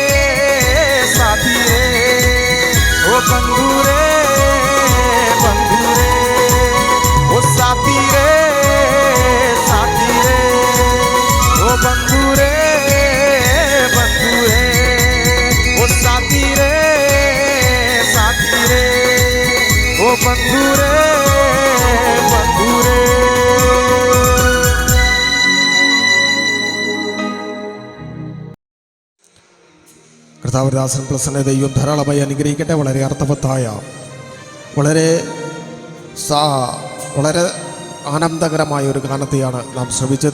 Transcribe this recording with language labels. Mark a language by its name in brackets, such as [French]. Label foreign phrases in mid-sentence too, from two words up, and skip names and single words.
[Hindi] साथी रे, वो बंधु रे, बंधु रे, वो साथी रे, साथी रे, वो बंधु रे, बंधु रे, वो साथी रे, साथी रे, वो बंधु रे, बंधु रे। [Malayalam] കർത്താവദാസൻ പ്രസന്ന ദൈവം ധാരാളമായി അനുഗ്രഹിക്കട്ടെ. വളരെ അർത്ഥവത്തായ, വളരെ ആനന്ദകരമായ ഒരു ഗാനത്തെയാണ് നാം ശ്രവിച്ചത്.